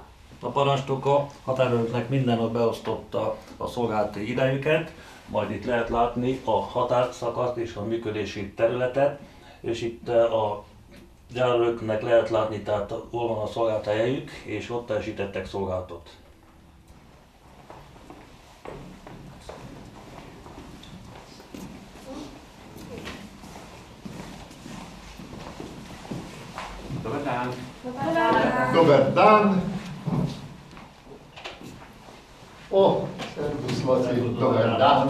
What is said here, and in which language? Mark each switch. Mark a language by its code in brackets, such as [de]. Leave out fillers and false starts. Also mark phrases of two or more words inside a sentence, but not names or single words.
[hu] A parancsnok a határőröknek minden nap beosztotta a szolgálati idejüket, majd itt lehet látni a határszakaszt és a működési területet, és itt a gyárőröknek lehet látni, tehát hol van a szolgálati helyük, és ott teljesítettek szolgálatot. [hr] Dobar dan. [sl] Dober dan. O, servus Laci, dober dan.